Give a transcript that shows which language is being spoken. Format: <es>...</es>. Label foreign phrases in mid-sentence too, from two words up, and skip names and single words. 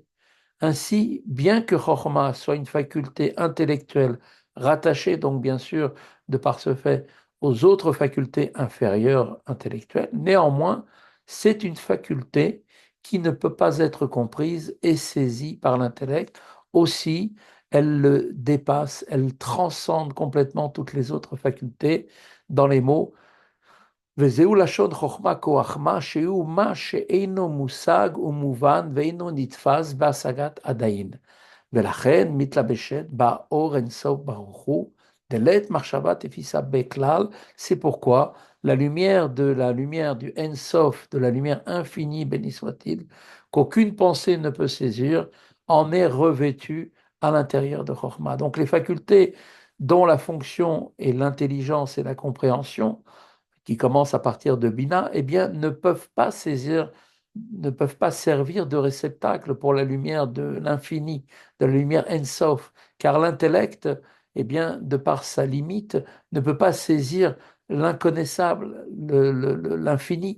<fr>Ainsi, bien que Chokhmah soit une faculté intellectuelle rattachée donc bien sûr de par ce fait aux autres facultés inférieures intellectuelles, néanmoins, c'est une faculté qui ne peut pas être comprise et saisie par l'intellect. Aussi, elle le dépasse, elle transcende complètement toutes les autres facultés dans les mots.</fr> <he>וזהו לשון חוכמה כחוכמה שהוא מה שאינו מושג ומובן ואינו נתפס בהשגת עדיין. ולכן מתלבשת באור אינסוף ברוך הוא,</he> <arc>דלית מחשבה תפיסה בכלל,</arc> <fr>c'est pourquoi la lumière du Ensof, de la lumière infinie, béni soit-il, qu'aucune pensée ne peut saisir, en est revêtue à l'intérieur de Chokhmah. Donc les facultés dont la fonction est l'intelligence et la compréhension, qui commencent à partir de Bina, eh bien, ne peuvent pas saisir, ne peuvent pas servir de réceptacle pour la lumière de l'infini, de la lumière Ensof, car l'intellect, eh bien, de par sa limite, ne peut pas saisir l'inconnaissable, l'infini.</fr>